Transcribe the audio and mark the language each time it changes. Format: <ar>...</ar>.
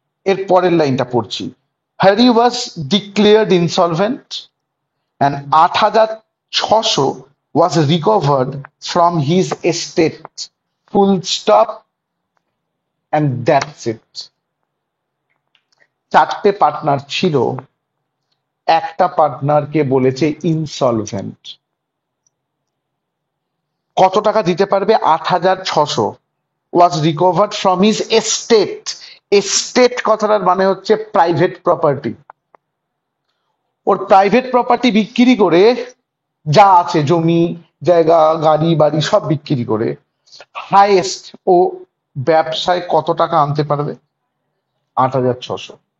<bn>এর পরের লাইনটা পড়ছি।</bn> <en>Harry was declared insolvent and 8,600 was recovered from his estate. Full stop, and that's it.</en> <bn>চারটে পার্টনার ছিল, একটা পার্টনারকে বলেছে ইনসলভেন্ট। কত টাকা দিতে পারবে?</bn> <en>8,600 was recovered from his estate.</en> <bn>Estate কথাটার মানে হচ্ছে প্রাইভেট প্রপার্টি। ওর প্রাইভেট প্রপার্টি বিক্রি করে, যা আছে জমি জায়গা গাড়ি বাড়ি সব বিক্রি করে, হাইয়েস্ট ও ব্যবসায় কত টাকা আনতে পারবে? 8,600।</bn>